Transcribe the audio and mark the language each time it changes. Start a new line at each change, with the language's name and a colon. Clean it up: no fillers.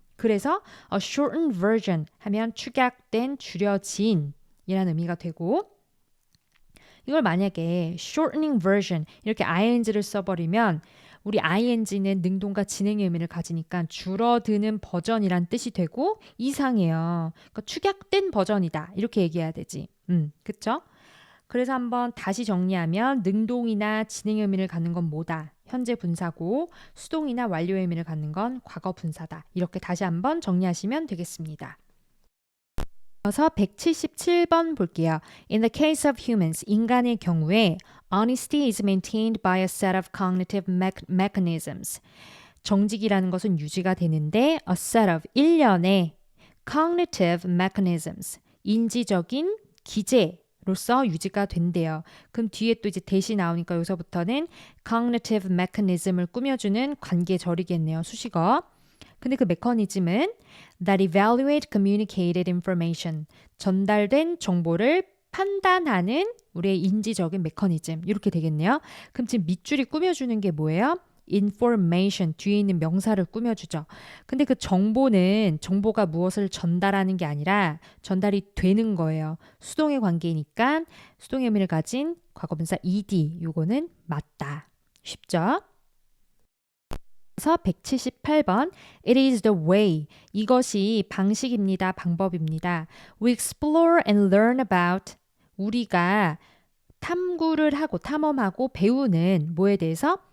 Korean: 그래서
English: a shortened version
Korean: 하면 축약된, 줄여진 이라는 의미가 되고 이걸 만약에
English: shortening version
Korean: 이렇게 ing를 써버리면 우리 ing는 능동과 진행의 의미를 가지니까 줄어드는 버전이란 뜻이 되고 이상해요. 그러니까 축약된 버전이다 이렇게 얘기해야 되지. 그쵸? 그래서 한번 다시 정리하면 능동이나 진행 의미를 갖는 건 뭐다? 현재 분사고 수동이나 완료 의미를 갖는 건 과거 분사다. 이렇게 다시 한번 정리하시면 되겠습니다. 그래서 177번 볼게요.
English: In the case of humans,
Korean: 인간의 경우에
English: honesty is maintained by a set of cognitive mechanisms.
Korean: 정직이라는 것은 유지가 되는데
English: a set of
Korean: 일련의
English: cognitive mechanisms,
Korean: 인지적인 기제로서 유지가 된대요. 그럼 뒤에 또 이제 대시 나오니까 여기서부터는 cognitive mechanism을 꾸며주는 관계절이겠네요. 수식어. 근데 그 메커니즘은
English: that evaluate communicated information,
Korean: 전달된 정보를 판단하는 우리의 인지적인 메커니즘. 이렇게 되겠네요. 그럼 지금 밑줄이 꾸며주는 게 뭐예요? information, 뒤에 있는 명사를 꾸며주죠. 근데 그 정보가 무엇을 전달하는 게 아니라 전달이 되는 거예요. 수동의 관계니까 수동의 의미를 가진 과거분사 ed, 요거는 맞다. 쉽죠? 그래서 178번
English: It is the way.
Korean: 이것이 방식입니다. 방법입니다.
English: We explore and learn about.
Korean: 우리가 탐구를 하고 탐험하고 배우는 뭐에 대해서?